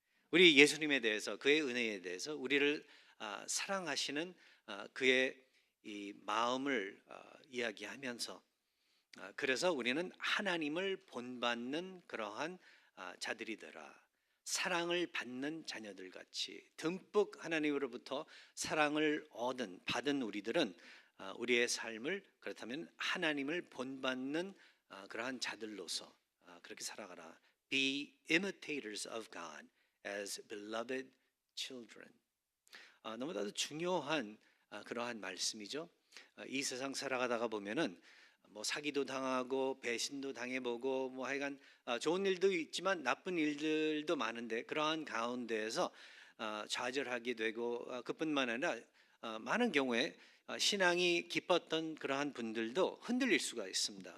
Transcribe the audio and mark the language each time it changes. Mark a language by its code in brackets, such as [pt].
[ko] 우리 예수님에 대해서, 그의 은혜에 대해서 우리를 사랑하시는 그의 이 마음을 이야기하면서, 그래서 우리는 하나님을 본받는 그러한 자들이 되라. 사랑을 받는 자녀들 같이 듬뿍 하나님으로부터 사랑을 받은 우리들은 우리의 삶을 그렇다면 하나님을 본받는 그러한 자들로서 그렇게 살아가라. [en] Be imitators of God as beloved children. [ko] 너무나도 중요한 그러한 말씀이죠. 이 세상 살아가다가 보면은 뭐 사기도 당하고 배신도 당해보고 뭐 하여간 좋은 일도 있지만 나쁜 일들도 많은데, 그러한 가운데에서 좌절하게 되고, 그뿐만 아니라 많은 경우에 신앙이 깊었던 그러한 분들도 흔들릴 수가 있습니다.